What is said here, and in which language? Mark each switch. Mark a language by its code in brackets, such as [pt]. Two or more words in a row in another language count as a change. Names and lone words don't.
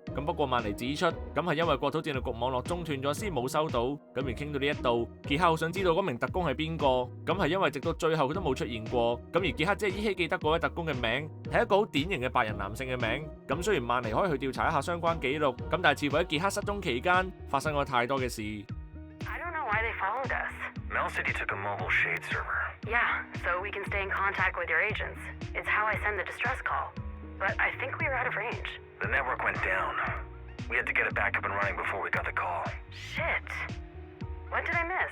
[yue] 咁不過曼尼指出，咁係因為國土戰略局網絡中斷咗，先冇收到。咁而傾到呢一度，傑克好想知道嗰名特工係邊個，咁係因為直到最後佢都冇出現過，咁而傑克只係依稀記得嗰位特工嘅名，係一個好典型嘅白人男性嘅名。咁雖然曼尼可以去調查一下相關記錄，咁但係似乎喺傑克失蹤期間發生咗太多嘅事。 [en] I don't know why they followed us. Mel said you took a mobile shade server. Yeah, so we can stay in contact with your agents. It's how I send the distress call. But I think we were out of range. The network went down. We had to get it back up and running before we got the call. Shit. What did I miss?